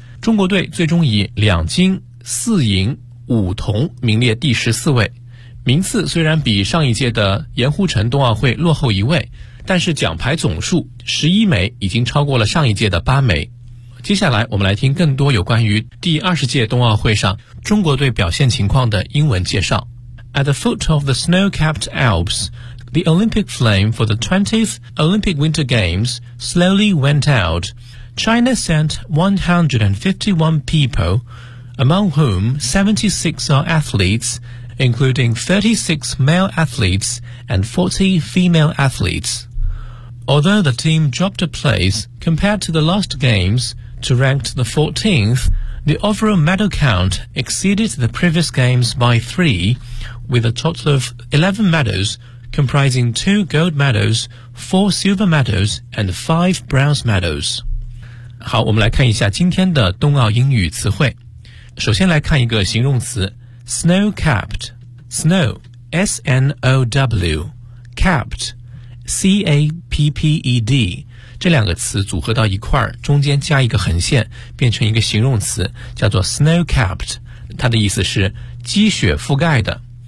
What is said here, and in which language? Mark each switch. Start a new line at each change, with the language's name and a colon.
Chinese: 中国队最终以两金、四银、五铜名列第14位。名次虽然比上一届的盐湖城冬奥会落后一位，但是奖牌总数11枚已经超过了上一届的8枚。接下来我们来听更多有关于第20届冬奥会上中国队表现情况的英文介绍。
English: At the foot of the snow-capped Alps, the Olympic flame for the 20th Olympic Winter Games slowly went out. China sent 151 people, among whom 76 are athletes, including 36 male athletes and 40 female athletes. Although the team dropped a place compared to the last games to ranked the 14th, the overall medal count exceeded the previous games by 3,with a total of 11 medals, comprising 2 gold medals, 4 silver medals, and 5 bronze medals.
Chinese: 好，我们来看一下今天的冬奥英语词汇。首先来看一个形容词 snow-capped, snow, S-N-O-W, capped, C-A-P-P-E-D, 这两个词组合到一块，中间加一个横线，变成一个形容词，叫做 snow-capped, 它的意思是积雪覆盖的。